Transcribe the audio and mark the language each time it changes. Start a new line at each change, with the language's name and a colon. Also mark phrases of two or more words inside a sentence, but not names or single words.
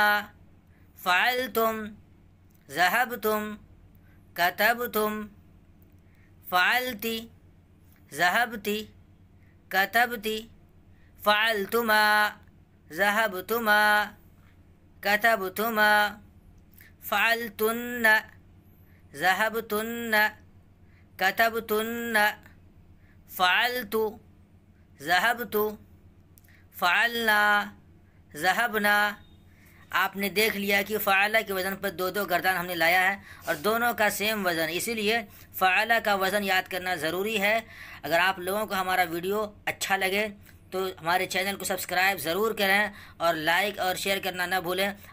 Arabic: فعلتم، ذہبتم، کتبتم، فعلتی، ذہبتی، کتبتی، فعلتما، ذہبتما، کتبتما، فعلتن، ذہبتن، کتبتن، فعلت، ذہبت، فعلنا، ذہبنا۔
Urdu: آپ نے دیکھ لیا کہ فعلہ کے وزن پر دو گردان ہم نے لایا ہے اور دونوں کا سیم وزن، اسی لیے فعلہ کا وزن یاد کرنا ضروری ہے۔ اگر آپ لوگوں کو ہمارا ویڈیو اچھا لگے تو ہمارے چینل کو سبسکرائب ضرور کریں اور لائک اور شیئر کرنا نہ بھولیں۔